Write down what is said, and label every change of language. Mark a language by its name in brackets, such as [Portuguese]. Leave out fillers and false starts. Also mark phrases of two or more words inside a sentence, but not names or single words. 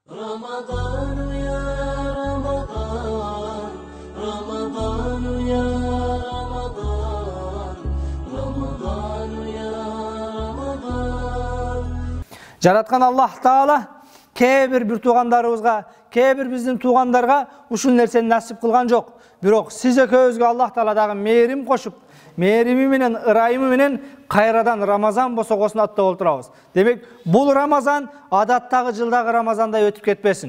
[Arabic] رمضان يا رمضان رمضان يا رمضان رمضان يا رمضان. [Kyrgyz] Жараткан Аллах Таала bir тугандарыбызга, биздин тугандарга ушул нерсени насип кылган жок. Бирок сиз экөөбүзгө Аллах Таала дагы мээрим кошуп, мээрими менен, ырайымы менен кайрадан Рамазан босогосун аттап отурабыз. Демек, бул Рамазан адаттагы жылдагы Рамазандай өтүп кетпесин.